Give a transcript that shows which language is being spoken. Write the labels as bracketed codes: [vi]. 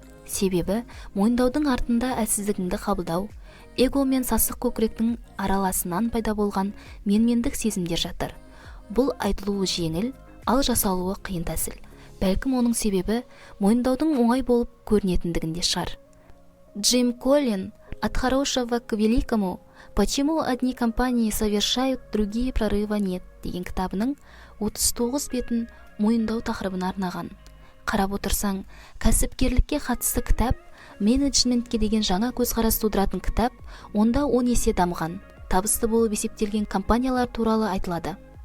[kk] Себебі мойындаудың артында әлсіздігіңді қабылдау, эго мен сасық көкіректің араласынан пайда болған менмендік сезімдер жатыр. Бұл айтылуы жеңіл, ал жасалуы қиын тәсіл. Бәлкім оның себебі мойындаудың оңай болып көрінетіндігінде шығар. [ru] Джим Коллин «От хорошего к великому. Почему одни компании совершают, другие прорыва нет» [kk] деген кітабының 39 бетін мойындау тақырыбына арнаған. Қарап отырсаң, кәсіпкерлікке қатысты кітап, менеджментке деген жаңа көзқарас тудыратын кітап, онда 10 есе дамыған, табысты болып есептелген компаниялар туралы айтылады.